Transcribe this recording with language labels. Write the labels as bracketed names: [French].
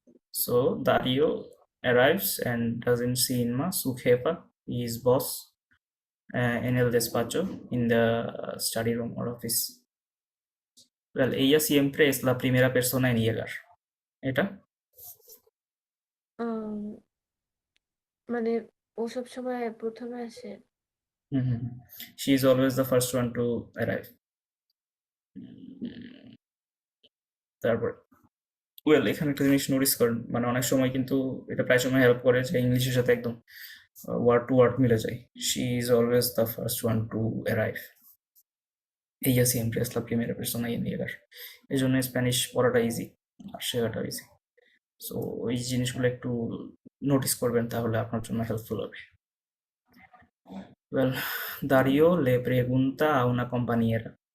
[English] So Dario arrives and doesn't see Inma, [Spanish] su jefa, [English] his boss, [Spanish] en el despacho, [English] in the study room or office। [Spanish] Well, ella siempre es la primera persona en llegar। [Bangla] এটা মানে ও সব সময় প্রথমে আসে। [English] she is always the first one to arrive। [Bangla] তারপর well এখানে একটা জিনিস নোটিস করেন, মানে অনেক সময় কিন্তু এটা প্রায় সময় হেল্প করে যে ইংলিশের সাথে একদম ওয়ার্ড টু ওয়ার্ড মিলে যায়। [English] She is always the first one to arrive. [Spanish] ella siempre es la primera persona en llegar। [Bangla] এই জন্য স্প্যানিশ পড়াটা ইজি আর শেখাটা ইজি। সো ওই জিনিসগুলো একটু নোটিস করবেন, তাহলে আপনার জন্য হেল্পফুল হবে। [Spanish] ওয়েল, দারিও le pregunta a una compañera।